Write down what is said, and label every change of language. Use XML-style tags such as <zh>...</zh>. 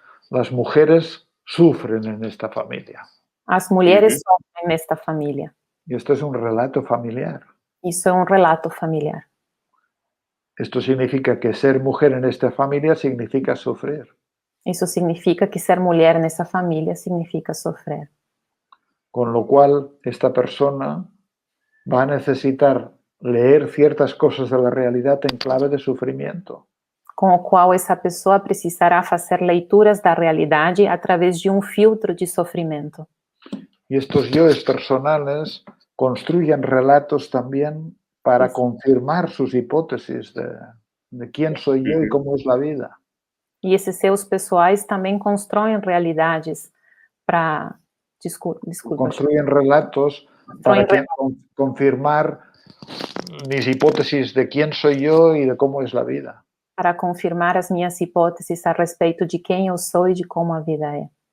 <es>Las mujeres sufren en esta familia.</es> <pt>As mulheres sofrem nesta família.</pt> <es>Y esto es un relato familiar.</es> <pt>Isso é um relato familiar.</pt> <es>Esto significa que ser mujer en esta familia significa sufrir.</es> <pt>Isso significa que ser mulher nessa família significa sofrer.</pt> <es>Con lo cual, esta persona va a necesitar leer ciertas cosas de la realidad en clave de sufrimiento.</es> <pt>Com o qual essa pessoa precisará fazer leituras da realidade através de um filtro de sofrimento.</pt> <es>Y estos yoes personales construyen relatos también para confirmar sus hipótesis de quién soy yo y cómo es la vida.</es> <pt>E esses seus pessoais também constroem realidades para... Desculpa.</pt> <es>Construyen relatos para confirmar mis hipótesis de quién soy yo y de cómo es la vida.</es> <pt>Para confirmar as minhas hipóteses a respeito de quem eu sou e de como a vida é.</pt>